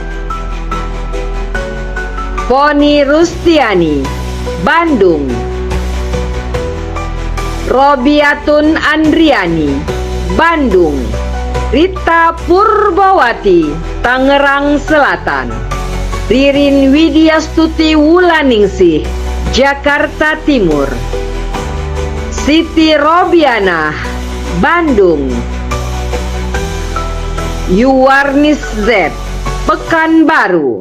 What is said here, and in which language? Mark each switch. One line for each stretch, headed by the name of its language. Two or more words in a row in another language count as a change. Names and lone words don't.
Indonesian: Foni Rustiani, Bandung. Robiatun Andriani, Bandung. Rita Purbawati, Tangerang Selatan. Ririn Widyastuti Wulaningsih, Jakarta Timur. Siti Robiana, Bandung. Yuwarnis Z, Pekanbaru.